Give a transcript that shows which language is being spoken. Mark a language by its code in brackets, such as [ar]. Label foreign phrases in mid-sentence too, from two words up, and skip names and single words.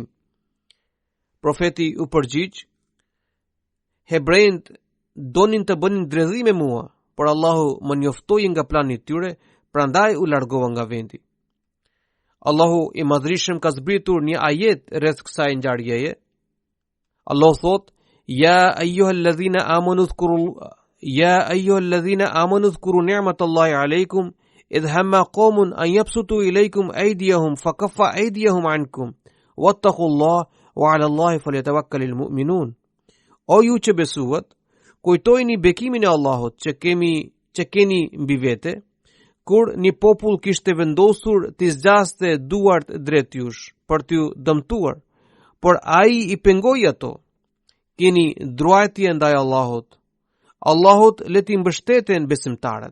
[sq] Profeti u përgjigj: "Hebrejt donin të bënin dredhim me mua, por Allahu më njoftoi nga plani i tyre, prandaj u largova nga vendi." Allahu i Madhërisëm ka zbritur një ajet rreth kësaj ngjarjeje. Allah thot: [ar] "يا أيها الذين آمنوا اذكروا نعمة الله عليكم إذ هم قوم أن يبسطوا إليكم أيديهم فكف أيديهم عنكم واتقوا الله وعلى الله فليتوكل المؤمنون." [sq] O ju që besuat, kujtojini bekimin e Allahut që keni mbi vete, kur një popull kishte vendosur të zgjaste duart drejt jush për t'ju dëmtuar, por ai i pengoi ato. Keni druajtje ndaj Allahut. Allahut le t'i mbështeten besimtarët.